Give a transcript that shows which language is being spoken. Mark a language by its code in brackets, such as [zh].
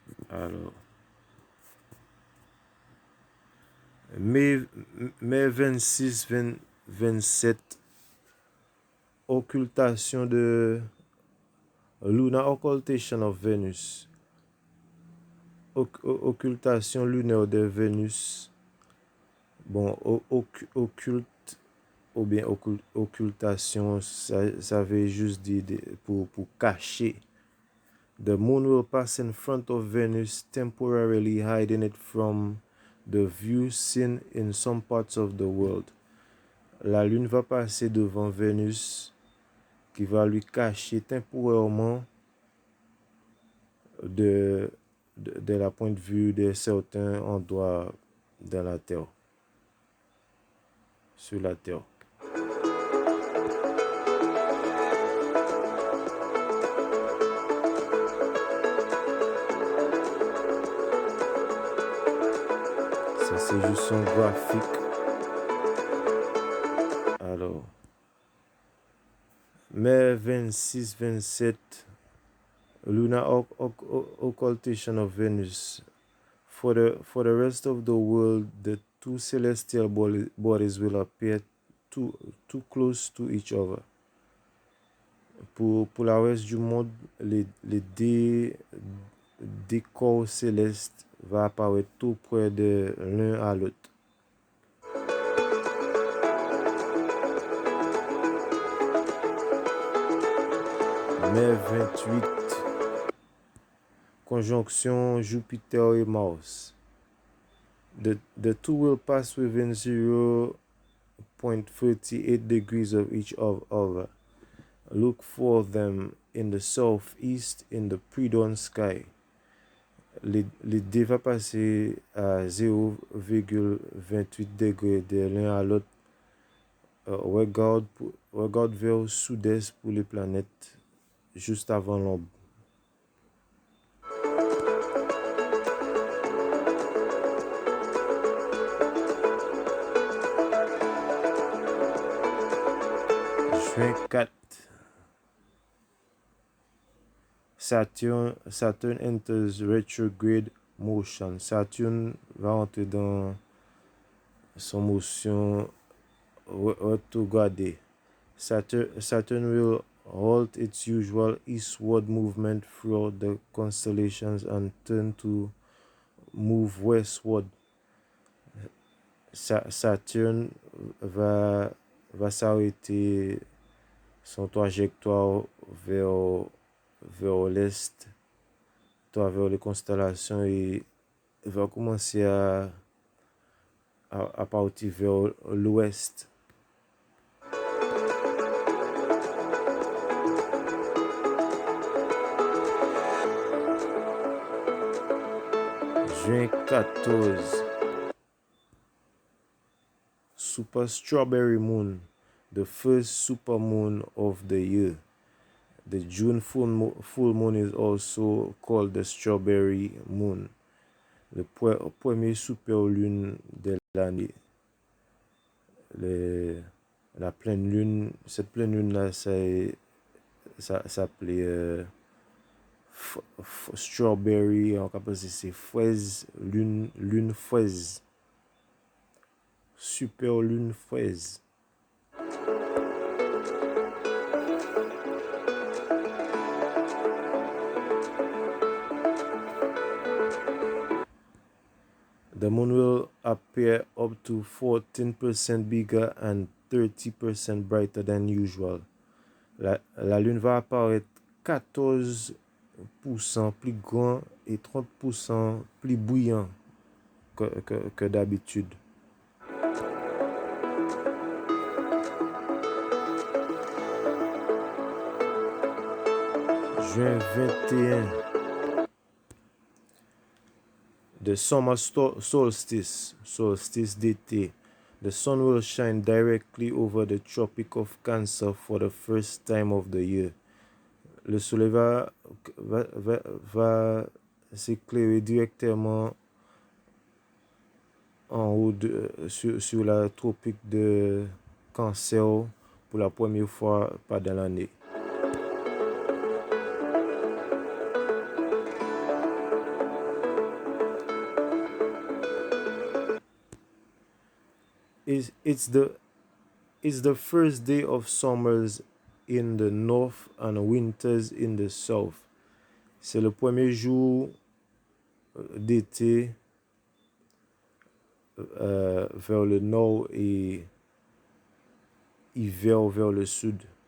[fr] Alors, mai 26, 27, occultation de [en] Lunar Occultation of Venus. [fr] Occultation lunaire de Vénus. Bon, occulte ou bien occultation, ça veut juste dire pour cacher. [en] The moon will pass in front of Venus, temporarily hiding it from the view seen in some parts of the world. [fr] La lune va passer devant Vénus, qui va lui cacher temporairement de la point de vue de certains endroits de la Terre, sur la Terre. Ça, c'est juste un graphique. Alors, mai [en] 26, 27, lunar occultation of Venus. For the rest of the world, the two celestial bodies will appear too close to each other. [fr] Pour la reste du monde, les deux corps célestes vont apparaître tout près de l'un à l'autre. Mai 28, conjonction Jupiter et Mars. [en] The two will pass within 0.38 degrees of each other. Look for them in the southeast in the pre-dawn sky. [fr] Les deux vont passer à 0,28 degrés de l'un à l'autre. Regarde vers le sud-est pour les planètes juste avant l'aube. Juin 4. [en] Saturn enters retrograde motion. [fr] Saturne va entrer dans son motion rétrogradée. [en] Saturn will halt its usual eastward movement throughout the constellations and turn to move westward. [fr] Saturne va s'arrêter son trajectoire vers l'est, vers les constellations, et va commencer à partir vers l'ouest. Juin 14. [en] Super Strawberry Moon. the first supermoon of the year. The June full moon is also called the strawberry moon. [fr] Le premier super lune de l'année. La pleine lune, cette pleine lune-là, ça s'appelait strawberry, en capacité c'est fraise, lune fraise. Super lune fraise. [en] The moon will appear up to 14% bigger and 30% brighter than usual. [fr] La lune va apparaître 14% plus grand et 30% plus brillant que d'habitude. Juin 21. [en] The summer solstice [fr] d'été. [en] The sun will shine directly over the Tropic of Cancer for the first time of the year. [fr] Le soleil va s'éclairer directement en haut sur la tropique de Cancer pour la première fois pendant l'année. [en] It's the first day of summers in the north and winters in the south. [fr] C'est le premier jour d'été vers le nord et hiver vers le sud.